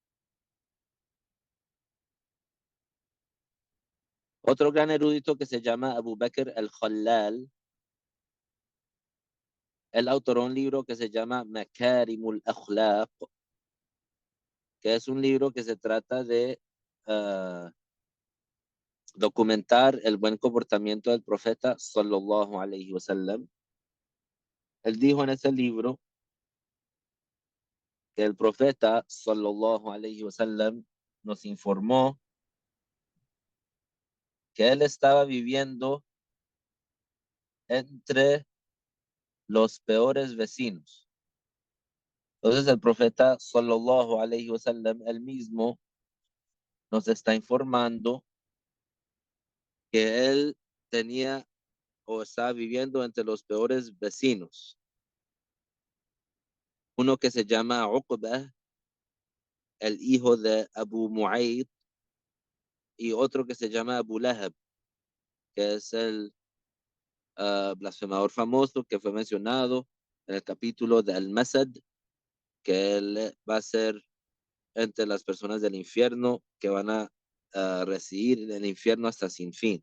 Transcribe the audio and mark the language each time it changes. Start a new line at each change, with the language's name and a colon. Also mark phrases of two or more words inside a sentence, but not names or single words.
Spanish: Otro gran erudito que se llama Abu Bakr al-Khalal, él autoró un libro que se llama Makarimul Akhlaq, que es un libro que se trata de documentar el buen comportamiento del profeta
Arabic: صلى الله عليه وسلم.
Spanish: Él dijo en ese libro que el profeta
Arabic: صلى الله عليه وسلم
Spanish: nos informó que él estaba viviendo entre los peores vecinos. Entonces el profeta
Arabic: صلى الله عليه وسلم
Spanish: él mismo nos está informando que él tenía o estaba viviendo entre los peores vecinos. Uno que se llama Uqbah, el hijo de Abu Mu'ayd, y otro que se llama Abu Lahab, que es el blasfemador famoso que fue mencionado en el capítulo de Al-Masad, que él va a ser entre las personas del infierno que van a residir en el infierno hasta sin fin.